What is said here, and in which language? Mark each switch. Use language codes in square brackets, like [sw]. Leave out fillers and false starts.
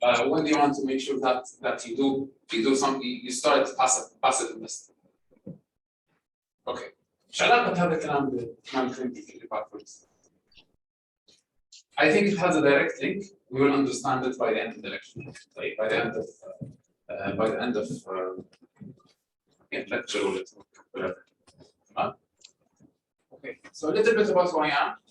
[en] When do you want to make sure that you do something, you start passive investing? Okay. [ar] شو علاقة هذا الكلام بالكلام اللي backwards? [en] I think it has a direct link. We will understand it by the end of the lecture, like by the end of lecture or whatever. Okay, so a little bit about who I am.